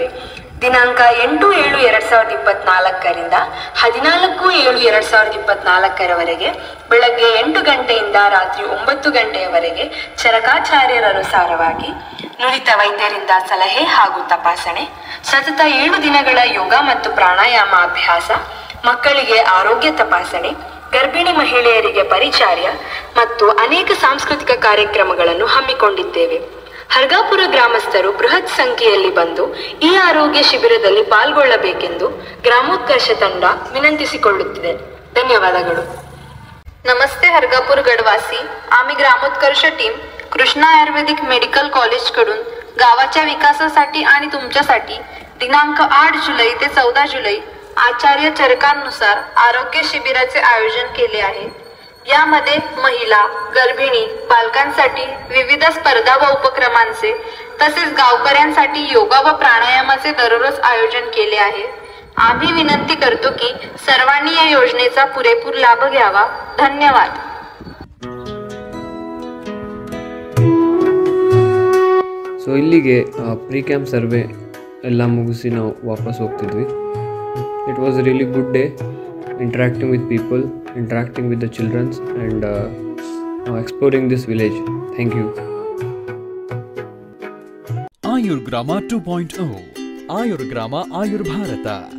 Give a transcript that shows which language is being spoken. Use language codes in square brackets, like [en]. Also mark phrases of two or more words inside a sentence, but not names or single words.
[kn] ದಿನಾಂಕ 8/7/2024 14/7/2024 ಬೆಳಗ್ಗೆ 8 ಗಂಟೆಯಿಂದ ರಾತ್ರಿ 9 ಗಂಟೆಯವರೆಗೆ ಚರಕಾಚಾರ್ಯರನುಸಾರವಾಗಿ ನುರಿತ ವೈದ್ಯರಿಂದ ಸಲಹೆ ಹಾಗೂ ತಪಾಸಣೆ, ಸತತ 7 ದಿನಗಳ ಯೋಗ ಮತ್ತು ಪ್ರಾಣಾಯಾಮ ಅಭ್ಯಾಸ, ಮಕ್ಕಳಿಗೆ ಆರೋಗ್ಯ ತಪಾಸಣೆ, ಗರ್ಭಿಣಿ ಮಹಿಳೆಯರಿಗೆ ಪರಿಚರ್ಯ ಮತ್ತು ಅನೇಕ ಸಾಂಸ್ಕೃತಿಕ ಕಾರ್ಯಕ್ರಮಗಳನ್ನು ಹಮ್ಮಿಕೊಂಡಿದ್ದೇವೆ. ಹರ್ಗಾಪುರ ಗ್ರಾಮಸ್ಥರು ಬೃಹತ್ ಸಂಖ್ಯೆಯಲ್ಲಿ ಬಂದು ಈ ಆರೋಗ್ಯ ಶಿಬಿರದಲ್ಲಿ ಪಾಲ್ಗೊಳ್ಳಬೇಕೆಂದು ಗ್ರಾಮೋತ್ಕರ್ಷ ತಂಡ ವಿನಂತಿಸಿಕೊಳ್ಳುತ್ತಿದೆ. ಧನ್ಯವಾದಗಳು. [mr] नमस्ते हरगापूर गडवासी. आम्ही ग्रामोत्कर्ष टीम कृष्णा आयुर्वेदिक मेडिकल कॉलेज कडून गावाच्या विकासासाठी आणि तुमच्यासाठी दिनांक 8 जुलै ते 14 जुलै आचार्य चरकांनुसार आरोग्य शिबिराचे आयोजन केले आहे. यामध्ये महिला, गर्भिणी, बालकांसाठी विविध स्पर्धा व उपक्रमांचे तसेच गावकऱ्यांसाठी योगा व प्राणायामाचे दररोज आयोजन केले आहे. आम्ही विनंती करतो की सर्वांनी या योजनेचा पुरेपूर लाभ घ्यावा. धन्यवाद. [kn] ಸೊ ಇಲ್ಲಿಗೆ [en] pre camp survey [kn] ಎಲ್ಲ ಮುಗಿಸಿ ನಾವು ವಾಪಸ್ ಹೋಗ್ತಿದ್ವಿ. [en] it was really good day, interacting with people, interacting with the children and exploring this village. Thank you. Ayurgrama 2.0 Ayurgrama Ayur Bharata.